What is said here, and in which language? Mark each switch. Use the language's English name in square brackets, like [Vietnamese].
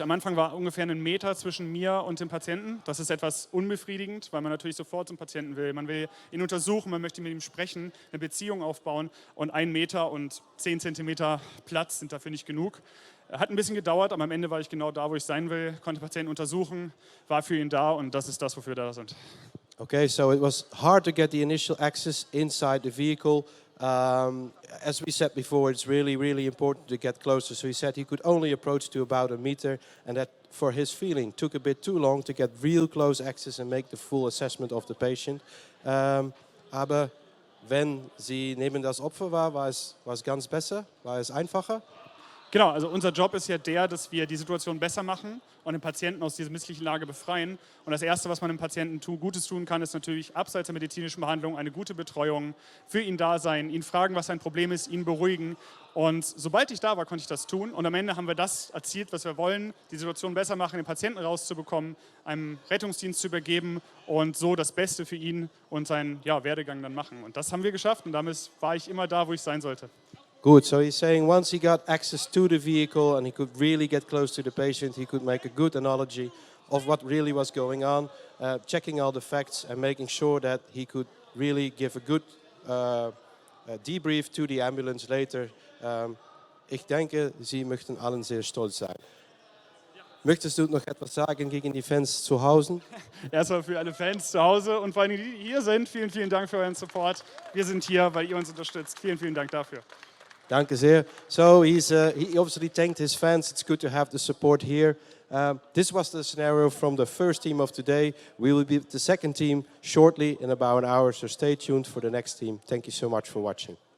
[German] Am Anfang war ungefähr 1 Meter zwischen mir und dem Patienten. Das ist etwas unbefriedigend, weil man natürlich sofort zum Patienten will. Man will ihn untersuchen, man möchte mit ihm sprechen, eine Beziehung aufbauen und 1 Meter und 10 Zentimeter Platz sind dafür nicht genug. Hat ein bisschen gedauert, aber am Ende war ich genau da, wo ich sein will, konnte den Patienten untersuchen, war für ihn da und das ist das, wofür wir da sind. [English] Okay, so it was hard to get the initial access inside the vehicle. As we said before, it's really, really important to get closer. So he said he could only approach to about 1 meter, and that, for his feeling, took a bit too long to get real close access and make the full assessment of the patient. [German] Aber wenn Sie neben das Opfer war es ganz besser? War es einfacher? Genau, also unser Job ist ja der, dass wir die Situation besser machen und den Patienten aus dieser misslichen Lage befreien. Und das Erste, was man dem Patienten Gutes tun kann, ist natürlich abseits der medizinischen Behandlung eine gute Betreuung, für ihn da sein, ihn fragen, was sein Problem ist, ihn beruhigen. Und sobald ich da war, konnte ich das tun. Und am Ende haben wir das erzielt, was wir wollen, die Situation besser machen, den Patienten rauszubekommen, einem Rettungsdienst zu übergeben und so das Beste für ihn und seinen Werdegang dann machen. Und das haben wir geschafft und damit war ich immer da, wo ich sein sollte. [English] Good, so he's saying once he got access to the vehicle and he could really get close to the patient, he could make a good analogy of what really was going on, checking all the facts and making sure that he could really give a good debrief to the ambulance later. [German] Ich denke, Sie möchten allen sehr stolz sein. Möchtest du noch etwas sagen gegen die Fans zu Hause? Erstmal für alle Fans zu Hause und vor allem die, die hier sind, vielen, vielen Dank für euren Support. Wir sind hier, weil ihr uns unterstützt. Vielen, vielen Dank dafür. Danke sehr. [English] So he obviously thanked his fans. It's good to have the support here. This was the scenario from the first team of today. We will be the second team shortly in about an hour, so stay tuned for the next team. Thank you so much for watching.